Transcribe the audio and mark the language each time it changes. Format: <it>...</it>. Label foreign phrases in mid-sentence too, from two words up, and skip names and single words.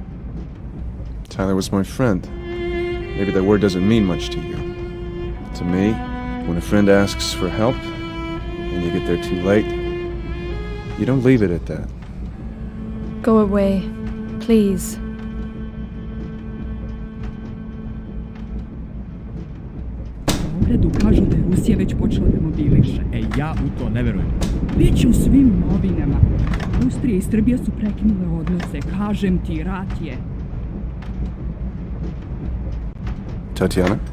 <en>Tyler was my friend. Maybe that word doesn't mean much to you. To me, when a friend asks for help, and you get there too late, you don't leave it at that. Go away, please.</en> <sr>Pogledu kažu da je Rusija već počela da mobiliše. Ja u to ne verujem. Biće u svim novinama. Austrija i Srbija su prekinule odnose. Kažem ti, rat je. Tatiana?</sr>